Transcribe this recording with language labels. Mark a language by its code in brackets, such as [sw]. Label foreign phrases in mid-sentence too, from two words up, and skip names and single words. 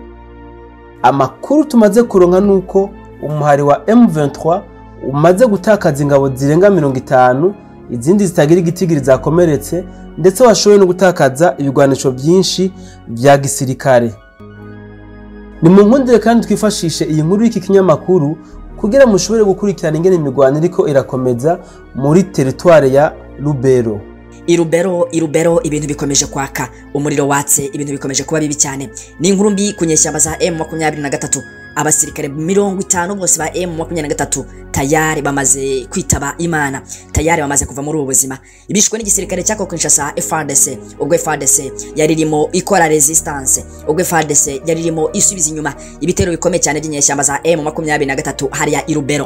[rn] Amakuru tumaze kuronka nuko umuhari wa M23 umaze gutakaza ingabo zirenga 50, izindi zitagira igitigiri zakomeretse, ndetse washoboye no gutakaza ibigwanisho byinshi bya gisirikare. Nimunkundire kandi twifashishe iyi nkuru y'iki kinyamakuru kugira mushobore gukurikirana ingene imigwano iriko irakomeza muri territoire ya LUBERO. Irubero ibintu bikomeje kwaka, umuriro watse, ibintu bikomeje kuba bibi cyane. Ni inkuru mbi kunyeshyamba za M23. Abasirikare 50 bose ba M23 tayari bamaze kwitaba Imana, tayari bamaze kuva muri ubuzima. Ibishwe n'igisirikare cyako Kinshasa FARDC. Ubwo FARDC yaririmo ikora resistance, ubwo FARDC yaririmo isubiza inyuma ibitero bikomeye cyane by'inyeshyamba za M23 hariya Irubero.